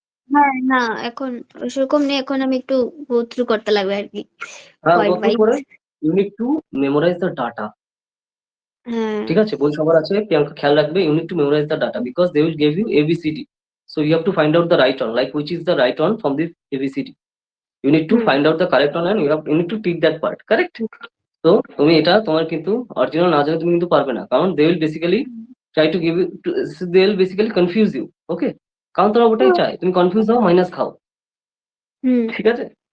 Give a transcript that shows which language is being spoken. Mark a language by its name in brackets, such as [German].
[Bangla] হ্যাঁ না, এখন সেরকম নেই, এখন আমি একটু গো থ্রু করতে লাগবে আর কি, হ্যাঁ, [English] Point go through wise. করে you need to memorize the data, [Bangla] হ্যাঁ ঠিক আছে? বই সবার আছে, প্রিয়াঙ্কা খেয়াল রাখবে, [English] You need to memorize the data because they will give you A B C D. So you have to find out the right one, like which is the right one from this A B C D. You need to find out the correct one and you need to pick that part, correct? [Bangla] তো তুমি এটা তোমার কিন্তু original না জানে তুমি কিন্তু পারবে না, কারণ [English] They will basically try to give you, they will basically confuse you. [Bangla] ওকে, কারণ তোরা ওটাই চায়, তুমি কনফিউজ হও, মাইনাস খাও, ঠিক আছে?